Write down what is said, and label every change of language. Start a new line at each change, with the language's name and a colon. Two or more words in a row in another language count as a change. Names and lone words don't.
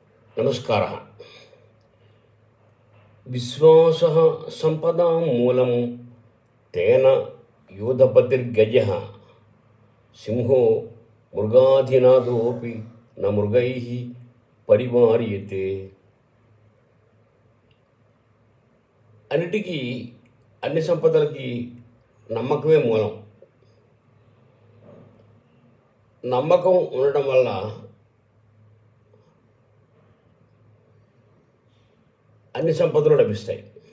Sanskrit: नमस्कारः। विश्वासः सम्पदां मूलं तेन योधपतिर्गजः सिंहो मृगाधिनादोऽपि न मृगैः परिवार्यते।
Telugu: అన్నిటికీ అన్ని సంపదలకి నమ్మకమే మూలం. నమ్మకం ఉండడం వల్ల అన్ని సంపదలు లభిస్తాయి.